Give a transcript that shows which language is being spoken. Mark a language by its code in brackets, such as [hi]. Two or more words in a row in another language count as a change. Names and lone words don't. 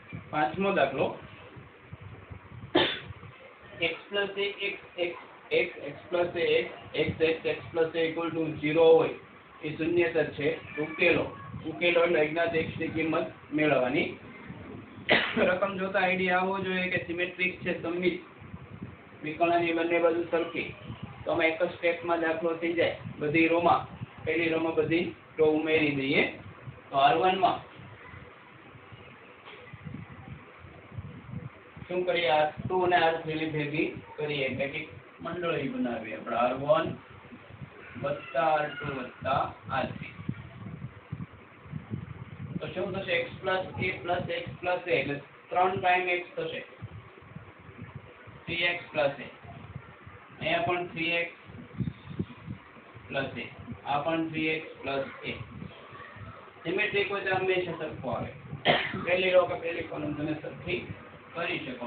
[gu] પાંચમો દાખલો [en] x plus a x x x x plus a x x x x plus a equal to 0 [gu] હોય એ શૂન્યેતર છે. ઉકેલો એટલે અજ્ઞાત x ની કિંમત મેળવવાની. રકમ જોતા આઈડિયા આવવો જોઈએ કે સિમેટ્રિક છે, સમમિત વિકર્ણની બંને બાજુ સરખી, તો અમે એક જ સ્ટેપમાં દાખલો થઈ જાય. બધી રોમાં પહેલી રોમાં બધી રો ઉમેરી દઈએ. તો R1 માં શું કરીએ, R2 અને R3 ની ભેગી કરીએ એટલે કે મંડળી બનાવીએ આપણે R1 વત્તા R2 વત્તા R3. તો શું થશે, [en] x plus a plus x plus a [gu] એટલે 3 ટાઈમ x થશે, [en] 3x plus a. [gu] અહીંયા પણ [en] 3x plus a, [gu] આ પણ [en] 3x plus a. [gu] સિમેટ્રિક હોય તો હંમેશા સરખું આવે. પહેલી રો કે પહેલી કોલમ તમે સરખી કરી શકો.